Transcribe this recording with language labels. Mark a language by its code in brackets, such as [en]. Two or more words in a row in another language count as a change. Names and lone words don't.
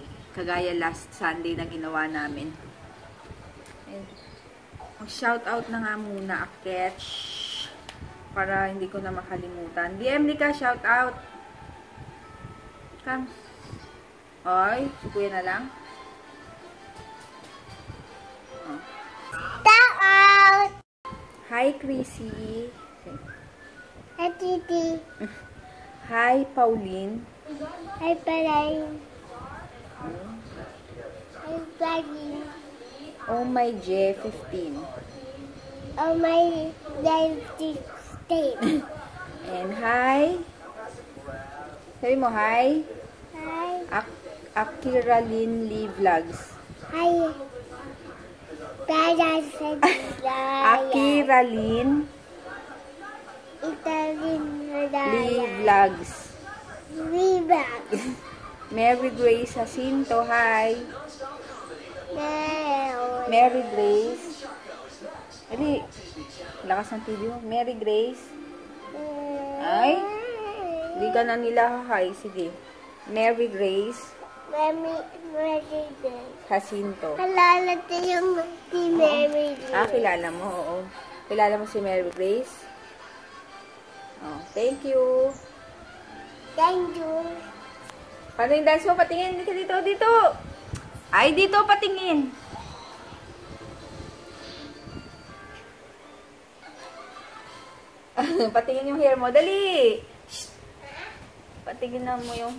[tl] Kagaya [en] last Sunday [tl] na ginawa namin. Mag-shoutout na nga muna, Aketch. Para hindi ko na makalimutan. DM ka, shoutout. Come. Oy, si Kuya na lang. Out. [en] Hi, Chrissy. Hi, Titi. Hi, Pauline. Hi, Pauline. Hi, Pauline. Oh my J15. Oh my J15. And hi. [tl] Sabi mo hi. [en] Hi. Akiraline Lee Vlogs. Hi. Akiraline Lee Vlogs. Mary Grace Jacinto, hi. Mary Grace. [tl] Hindi, lakas ng TV mo. Mary Grace. Ay, hindi ka na nila hi. Sige. Mary Grace Jacinto. Kilala ko yung si Mary Grace. Kilala mo, oo. Kilala mo si Mary Grace? [en] Oh, thank you. Thank you. [tl] Paano yung dance mo? Patingin. Dito. Ay, dito, patingin. Patingin yung hair mo. Dali! Shh. Patingin na mo yung...